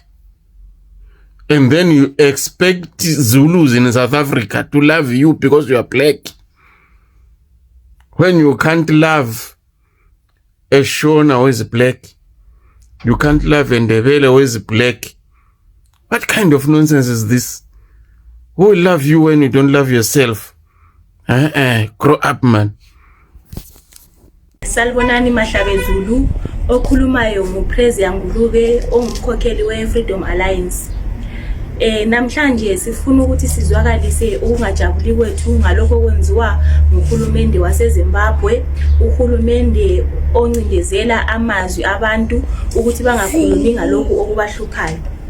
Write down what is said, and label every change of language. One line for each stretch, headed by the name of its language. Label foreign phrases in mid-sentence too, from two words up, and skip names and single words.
English: And then you expect Zulus in South Africa to love you because you are black, when you can't love a Shona who is black. You can't love a Ndebele who is black. What kind of nonsense is this? Who will love you when you don't love yourself? Grow up, man.
North Ndebele: Salbonani Mahlabezulu okhulumayo nguPrezia Ngulube ongumkhokheli we-Freedom Alliance. Namhlanje sifuna ukuthi sizwakalise ukungajabuli kwethu ngalokho okwenziwa nguhulumende waseZimbabwe, uhulumende oncindezela amazwi abantu ukuthi bangakhulumi ngalokho okubahluphayo.